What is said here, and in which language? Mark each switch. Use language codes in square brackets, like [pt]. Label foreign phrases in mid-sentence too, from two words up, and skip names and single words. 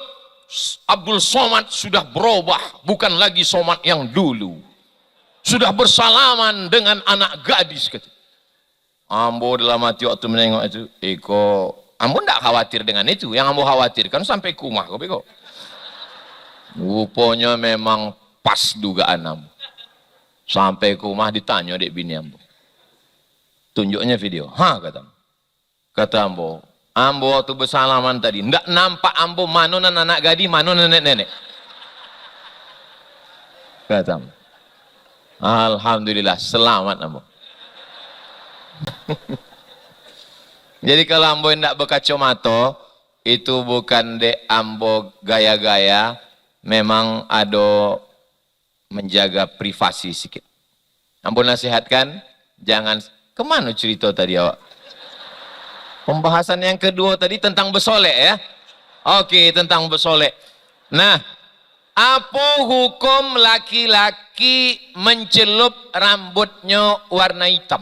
[id] Abdul Somad sudah berubah, bukan lagi Somad yang dulu. Sudah bersalaman dengan anak gadis. Ambo dalam hati waktu menengok itu, Ambo tidak khawatir dengan itu. Yang Ambo khawatirkan sampai kumah. Rupanya memang pas dugaan Ambo. Sampai ke rumah ditanya dek bini Ambo. Tunjuknya video. Kata Ambo. Ambo waktu bersalaman tadi. Nggak nampak Ambo mana anak gadi, mana nenek-nenek. Kata Ambo. Alhamdulillah selamat Ambo. Jadi kalau Ambo tidak berkacamata, itu bukan dek Ambo gaya-gaya. Memang ada menjaga privasi sedikit. Ambo nasihatkan, jangan, kemana cerita tadi awak? Pembahasan yang kedua tadi tentang bersolek ya? Oke, tentang bersolek. Nah, apa hukum laki-laki mencelup rambutnya warna hitam?